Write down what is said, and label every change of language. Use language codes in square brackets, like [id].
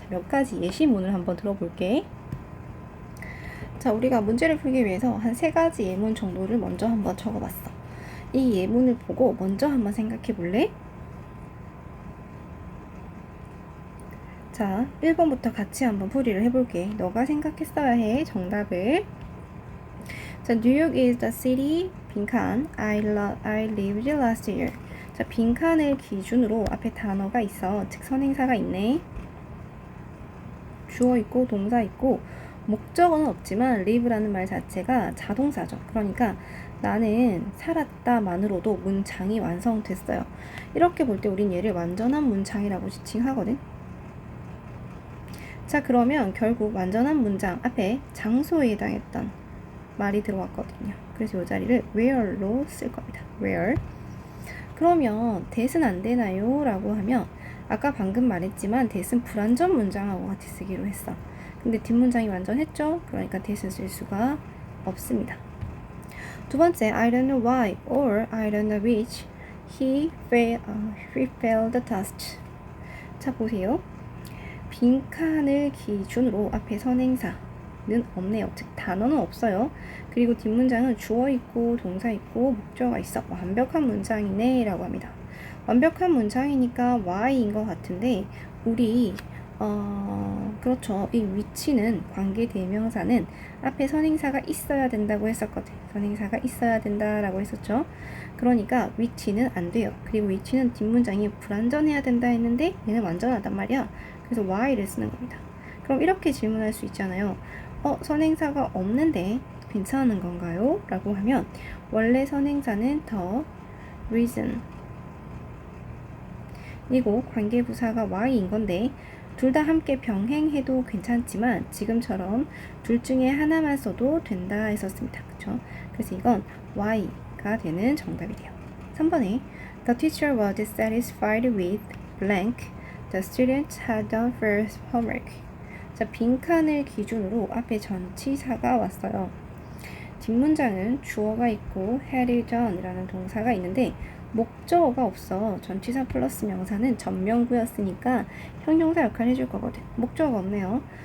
[ko] 몇 가지 예시문을 한번 들어볼게. 자, 우리가 문제를 풀기 위해서 한 3가지 예문 정도를 먼저 한번 적어봤어. 이 예문을 보고 먼저 한번 생각해볼래? 자, 1번부터 같이 한번 풀이를 해볼게. 너가 생각했어야 해, 정답을. [en] 자, New York is the city, [ko] 빈칸, [en] I lived last year. [ko] 자, 빈칸을 기준으로 앞에 단어가 있어. 즉, 선행사가 있네. 주어 있고, 동사 있고, 목적어는 없지만 live라는 말 자체가 자동사죠. 그러니까 나는 살았다만으로도 문장이 완성됐어요. 이렇게 볼 때 우린 얘를 완전한 문장이라고 지칭하거든. 자, 그러면 결국 완전한 문장 앞에 장소에 해당했던 말이 들어왔거든요. 그래서 이 자리를 where로 쓸 겁니다. where. 그러면 that은 안 되나요? 라고 하면 아까 방금 말했지만 that은 불완전 문장하고 같이 쓰기로 했어. 근데 뒷문장이 완전했죠? 그러니까 that은 쓸 수가 없습니다. [en] 두 번째, I don't know why or I don't know which he failed the test. [ko] 자, 보세요. 빈칸을 기준으로 앞에 선행사는 없네요. 즉 단어는 없어요. 그리고 뒷문장은 주어 있고 동사 있고 목적어가 있어. 완벽한 문장이네 라고 합니다. 완벽한 문장이니까 why인 것 같은데 우리 그렇죠. 이 위치는 관계 대명사는 앞에 선행사가 있어야 된다고 했었거든. 선행사가 있어야 된다라고 했었죠. 그러니까 위치는 안 돼요. 그리고 위치는 뒷문장이 불완전해야 된다 했는데 얘는 완전하단 말이야. 그래서 why를 쓰는 겁니다. 그럼 이렇게 질문할 수 있잖아요. 선행사가 없는데 괜찮은 건가요? 라고 하면 원래 선행사는 the reason 이고 관계부사가 why인 건데 둘 다 함께 병행해도 괜찮지만 지금처럼 둘 중에 하나만 써도 된다 했었습니다. 그쵸? 그래서 이건 why가 되는 정답이 돼요. [en] 3번에 The teacher was satisfied with blank. The students had done first homework. [ko] 자, 빈칸을 기준으로 앞에 전치사가 왔어요. 뒷문장은 주어가 있고 had done 이라는 동사가 있는데 목적어가 없어. 전치사 플러스 명사는 전명구였으니까 형용사 역할을 해줄 거거든. 목적어가 없네요.